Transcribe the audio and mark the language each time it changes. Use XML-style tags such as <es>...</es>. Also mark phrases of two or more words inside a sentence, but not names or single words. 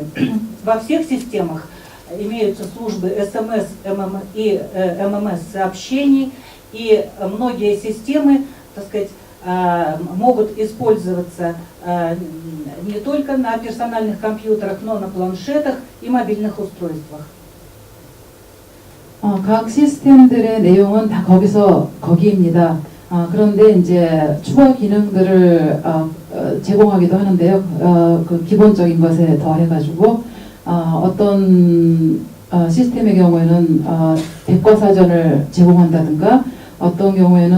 <ru>Во всех системах имеются службы СМС и ММС сообщений, и многие системы, так сказать, могут использоваться не только на персональных компьютерах, но на планшетах и мобильных устройствах.</ru> <ko>각 시스템들의 내용은 다 거기입니다. 그런데 이제 추가 기능들을 제공하기도 하는데요. 그 기본적인 것에 더해가지고 어떤 시스템의 경우에는 백과사전을 제공한다든가 어떤 경우에는</ko>